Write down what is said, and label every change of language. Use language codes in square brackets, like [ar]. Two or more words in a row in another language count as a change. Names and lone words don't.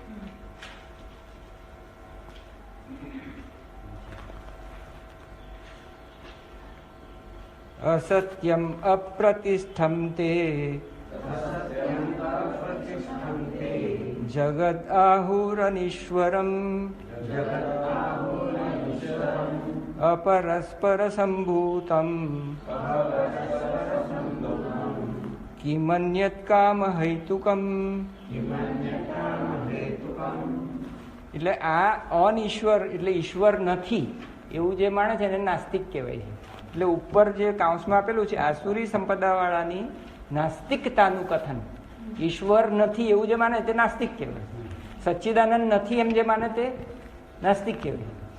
[sa] असत्यम अप्रतिष्ठम ते जगद आहुरनीश्वरम अपरस्पर संभूतम किमन्यत काम हेतुकम. [gu] એટલે આ અનઈશ્વર એટલે ઈશ્વર નથી એવું જે માણે છે એને નાસ્તિક કહેવાય છે. એટલે ઉપર જે કાઉન્સમાં આપેલું છે આસુરી સંપદા વાળાની નાસ્તિકતાનું કથન. ઈશ્વર નથી એવું જે માને તે નાસ્તિક કહેવાય. સચ્ચિદાનંદ નથી એમ જે માને તે નાસ્તિક કહેવાય.